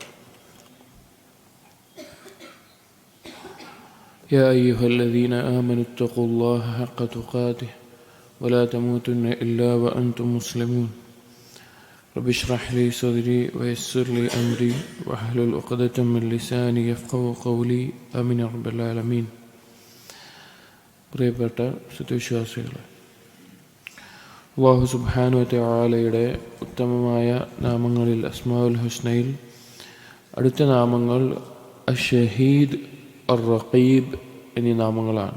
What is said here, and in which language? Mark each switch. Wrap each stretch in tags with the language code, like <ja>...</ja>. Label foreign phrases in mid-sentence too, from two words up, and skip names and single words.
<ar>يا أيها الذين آمنوا اتقوا الله حق تقاته ولا تموتن إلا وأنتم مسلمون. رب اشرح لي صدري ويسر لي أمري واحلل عقدة من لساني يفقهوا قولي آمين يا رب العالمين.</ar> <ml>പ്രിയപ്പെട്ട സത്യവിശ്വാസികളെ, അല്ലാഹു</ml> <ar>سبحانه وتعالى</ar> <ml>ഉത്തമമായ നാമങ്ങളിൽ</ml> <ar>الأسماء الحسنى</ar> <ml>അടുത്ത നാമങ്ങൾ അഷ്ഷഹീദ്, അർ-റഖീബ് എന്നീ നാമങ്ങളാണ്.</ml>